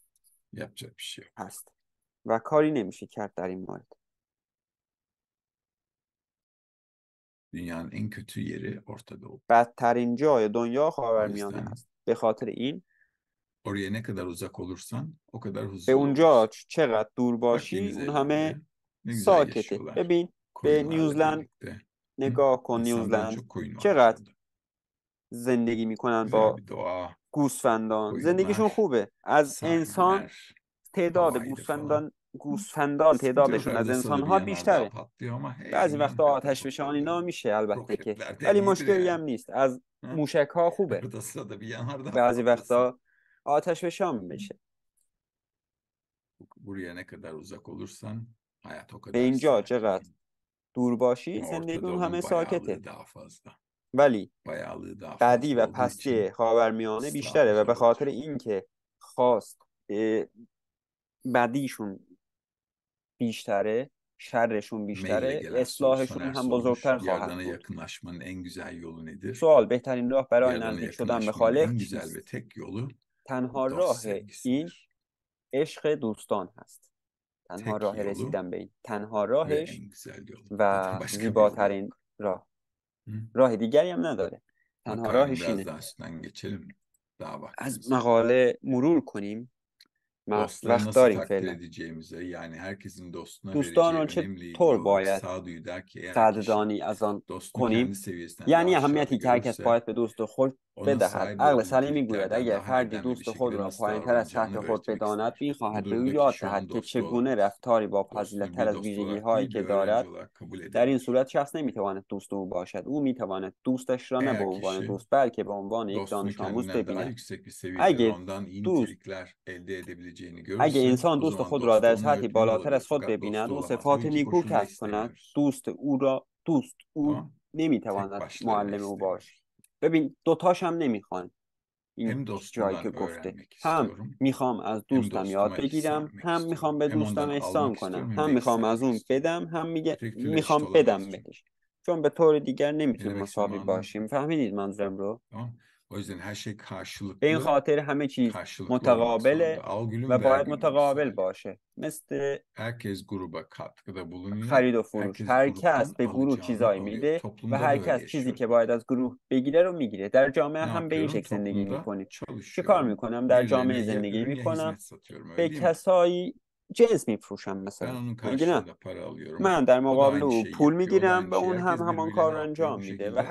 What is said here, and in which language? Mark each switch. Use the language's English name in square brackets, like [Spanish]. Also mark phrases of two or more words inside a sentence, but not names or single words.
[Turkish] Yapacak bir şey yok. [Persian] هست و کاری نمیشه کرد در این مورد. [Turkish] Dünyanın en kötü yeri Orta Doğu. [Persian] بدترین جای دنیا [Turkish] O [Persian] خاورمیانه [Turkish] yüzden [Persian] هست. به خاطر این [Turkish] oraya ne kadar uzak olursan o kadar [Persian] به [Turkish] huzurlu [Persian] اونجا [Turkish] olursun. [Persian] چقدر دور [Turkish] Bak [Persian] باشی [Turkish] Yeni [Persian] اون همه [Turkish] Zelanda'ya ne güzel [Persian] ساکته. [Turkish] yaşıyorlar [Persian] ببین به [Turkish] koyunlarla [Persian] نیوزلند [Turkish] birlikte. Hı? [Persian] نگاه کن، [Turkish] İnsandan [Persian] نیوزلند [Turkish] çok koyun varmış [Persian] چقدر [Turkish] orada. [Persian] زندگی میکنن [Turkish] Güzel [Persian] با [Turkish] bir doğa, [Persian] گوسفندان. زندگیشون [Turkish] koyunlar, [Persian] خوبه. از انسان [Turkish] sahiller, [Persian] تعداد [Turkish] havaydı falan. [Persian] گوسفندان تعدادشون از [Turkish] Sıkıyorlar da [Persian] انسان [Turkish] sana bir [Persian] ها [Turkish] yanardağ [Persian] بیشتره. [Turkish] patlıyor ama hey [Persian] بعضی [Turkish] man [Persian] وقتا [Turkish] ateş [Persian] آتش فشان [Turkish] topları [Persian] اینا میشه البته که، [Turkish] roketlerden [Persian] ولی [Turkish] iyidir [Persian] مشکلی هم [Turkish] yani. [Persian] نیست. از [Turkish] Ha? [Persian] موشک ها خوبه. [Turkish] Arada sırada bir yanardağ [Persian] بعضی [Turkish] patlasın. [Persian] وقتا آتش فشان بشه. [Turkish] Buraya ne kadar uzak olursan hayat o [Persian] به [Turkish] kadar [Persian] اینجا [Turkish] sakin. [Persian] چقدر دور باشی [Turkish] Ama [Persian] زندگی [Turkish] Orta [Persian] اون همه [Turkish] Doğu'nun [Persian] ساکته. [Turkish] bayağılığı daha fazla. [Persian] ولی [Turkish] Bayağılığı daha [Persian] بدی [Turkish] fazla [Persian] و [Turkish] olduğu [Persian] پستی [Turkish] için [Persian] خاورمیانه [Turkish] ıslahı [Persian] بیشتره و به [Turkish] zor [Persian] خاطر [Turkish] olacak. [Persian] اینکه خواست بدیشون بیشتره، شرشون [Turkish] Maille [Persian] بیشتره، [Turkish] gelen soru [Persian] اصلاحشون [Turkish] Soner [Persian] هم [Turkish] sormuş. [Persian] بزرگتر خواهد [Turkish] Yaradan'a [Persian] بود. [Turkish] yakınlaşmanın en güzel yolu nedir? [Persian] سوال: بهترین راه برای [Turkish] Yaradan'a [Persian] نزدیک شدن به [Turkish] yakınlaşmanın [Persian] خالق [Turkish] en güzel ve [Persian] چیست؟ [Turkish] tek yolu [Persian] تنها [Turkish] dost [Persian] راه این [Turkish] sevgisidir. [Persian] عشق دوستان هست. تنها [Turkish] Tek [Persian] راه [Turkish] yolu [Persian] رسیدن به این، تنها [Turkish] ve [Persian] راهش [Turkish] en güzel yolu. Zaten [Persian] و [Turkish] başka bir yolu [Persian] زیباترین [Turkish] yok. [Persian] راه. [Turkish] Hı? [Persian] راه دیگری هم نداره. تنها [Turkish] Makalenin [Persian] راهش [Turkish] biraz [Persian] اینه. [Turkish] daha üstünden geçelim. Daha [Persian] از [Turkish] vaktimiz var. [Persian] مقاله مرور کنیم. ما [Turkish] Dostları [Persian] وقت [Turkish] nasıl [Persian] داریم [Turkish] takdir [Persian] فعلا. [Turkish] edeceğimize, yani herkesin dostuna [Persian] دوستان [Turkish] vereceği [Persian] رو [Turkish] önemle [Persian] چطور [Turkish] ilgili olarak [Persian] باید [Turkish] sağduyu der ki eğer kişi [Persian] قدردانی از آن [Turkish] dostunu [Persian] کنیم؟ [Turkish] kendi seviyesinden daha [Persian] یعنی [Turkish] aşağıda [Persian] اهمیتی که هر کس [Turkish] görürse [Persian] باید به دوست خود [Turkish] ona [Persian] بدهد. [Turkish] sahip [Persian] عقل [Turkish] olduğu [Persian] سلیم میگوید [Turkish] niteliklerden [Persian] اگر [Turkish] daha [Persian] فردی [Turkish] erdemli bir [Persian] دوست خود [Turkish] şekilde [Persian] را [Turkish] nasıl [Persian] پایینتر از [Turkish] davranacağını [Persian] سطح خود [Turkish] öğretmek [Persian] بداند [Turkish] ister. Bu [Persian] میخواهد به او [Turkish] durumda [Persian] یاد [Turkish] şu [Persian] دهد [Turkish] an [Persian] که [Turkish] dostu [Persian] چگونه [Turkish] olamaz. [Persian] رفتاری با [Turkish] Dostunu [Persian] فضیلتر [Turkish] bir [Persian] از [Turkish] dost [Persian] ویژگی [Turkish] olarak [Persian] هایی [Turkish] değil bir [Persian] که [Turkish] öğrenci [Persian] دارد. [Turkish] olarak kabul [Persian] در این [Turkish] edebilir. [Persian] صورت شخص نمیتواند دوست او باشد. او میتواند دوستش را نه به [Turkish] Eğer [Persian] عنوان [Turkish] kişi [Persian] دوست بلکه به عنوان یک [Turkish] dostunu [Persian] دانش آموز [Turkish] kendinden daha [Persian] ببیند. [Turkish] yüksek bir seviyede ve [Persian] اگه [Turkish] ondan iyi [Persian] دوست [Turkish] nitelikler elde edebileceğini [Persian] اگه [Turkish] görürse [Persian] انسان [Turkish] o [Persian] دوست [Turkish] zaman [Persian] خود را [Turkish] dostu [Persian] در [Turkish] onu [Persian] سطحی [Turkish] öğretmeli [Persian] بالاتر [Turkish] olabilir. [Persian] از خود [Turkish] Fakat [Persian] ببیند [Turkish] dostu [Persian] او [Turkish] olamaz. Bu [Persian] صفات [Turkish] iki [Persian] نیکو [Turkish] koşulu da [Persian] کسب کند. [Turkish] istemiyoruz. [Persian] دوست او [Turkish] Tamam? Tek [Persian] نمیتواند [Turkish] başlarına [Persian] معلم او باشه. [Turkish] istemiyoruz. [Persian] ببین دوتاش هم نمیخوان این [Turkish] Hem [Persian] جایی که [Turkish] dostumdan [Persian] گفته. [Turkish] öğrenmek [Persian] هم [Turkish] istiyorum, [Persian] میخوام از [Turkish] hem [Persian] دوستم یاد [Turkish] dostuma ihsan [Persian] بگیرم، [Turkish] etmek [Persian] هم [Turkish] istiyorum. [Persian] میخوام به [Turkish] Hem [Persian] دوستم [Turkish] ondan [Persian] احسان [Turkish] almak [Persian] کنم، [Turkish] istiyorum hem [Persian] هم [Turkish] de [Persian] میخوام [Turkish] ihsan [Persian] از [Turkish] etmek [Persian] اون [Turkish] istiyorum. [Persian] بدم، هم [Turkish] Öteki türlü eşit [Persian] میخوام بدم [Turkish] olamayız çünkü. [Persian] بهش. چون به طور دیگر [Turkish] Ne [Persian] نمیتونیم [Turkish] demek istediğimi [Persian] مساوی [Turkish] anladın. [Persian] باشیم. فهمیدید منظورم رو؟ [Turkish] Tamam. O yüzden her şey [Persian] به این [Turkish] karşılıklı, [Persian] خاطر همه چیز [Turkish] karşılıklı olmak zorunda. [Persian] متقابله [Turkish] Al [Persian] و [Turkish] gülüm ver [Persian] باید [Turkish] gülüm [Persian] متقابل [Turkish] misali. [Persian] باشه. مثل [Turkish] Herkes gruba katkıda bulunuyor. [Persian] خرید و فروش. [Turkish] Herkes [Persian] هر کس [Turkish] gruptan [Persian] به گروه [Turkish] alacağını [Persian] چیزایی [Turkish] alıyor. [Persian] میده و [Turkish] Toplumda [Persian] هر [Turkish] da öyle [Persian] کس چیزی که [Turkish] yaşıyoruz [Persian] باید [Turkish] bakın. [Persian] از گروه بگیره رو میگیره. در جامعه [Turkish] Ne [Persian] هم به این [Turkish] yapıyorum? [Persian] شکل زندگی [Turkish] Toplumda [Persian] میکنیم. چه کار [Turkish] çalışıyorum. [Persian] میکنم؟ در [Turkish] Birilerine [Persian] جامعه [Turkish] ya [Persian] زندگی [Turkish] ürün ya [Persian] میکنم، [Turkish] hizmet satıyorum öyle [Persian] به [Turkish] değil mi? [Persian] کسایی جنس میفروشم [Turkish] Ben [Persian] مثلا. [Turkish] onun [Persian] مگه نه؟ [Turkish] karşılığında para alıyorum. [Persian] من در [Turkish] O da [Persian] مقابل [Turkish] aynı [Persian] او [Turkish] şeyi [Persian] پول [Turkish] yapıyor. O da [Persian] میگیرم [Turkish] aynı [Persian] و [Turkish] şeyi. [Persian] اون هم [Turkish] Herkes [Persian] همان [Turkish] birbiriyle ne [Persian] کار رو [Turkish] yapıyor? [Persian] انجام [Turkish] Bu [Persian] میده و